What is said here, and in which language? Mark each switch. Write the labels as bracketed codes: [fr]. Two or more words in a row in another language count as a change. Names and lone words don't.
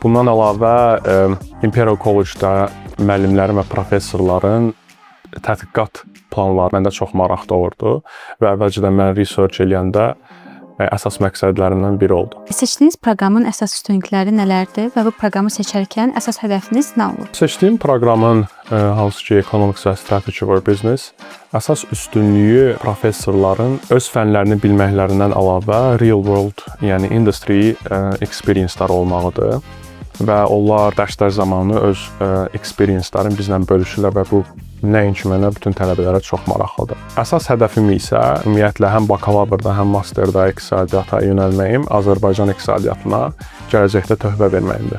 [az] Bundan əlavə Imperial College-da müəllimlərin və professorların tədqiqat planları məndə çox maraq doğurdu və əvvəlcədən mən research eləyəndə əsas məqsədlərindən biri oldu. Seçdiyiniz proqramın əsas üstünlükləri nələrdir və bu proqramı seçərkən əsas hədəfiniz nə olur? Seçdiyim proqramın hansı ki Economics və Strategy for Business əsas üstünlüyü professorların öz fənlərini bilməklərindən əlavə [en] real world, [az] yəni [en] industry experience-lar [az] olmağıdır və onlar dərslər zamanı öz experience-ların bizlə bölüşürlər və bu nəinki mənə, bütün tələbələrə çox maraqlıdır. Əsas hədəfim isə ümumiyyətlə həm bakalavrda, həm masterda iqtisadiyyata yönəlməyim, Azərbaycan iqtisadiyyatına gələcəkdə töhfə verməyimdir.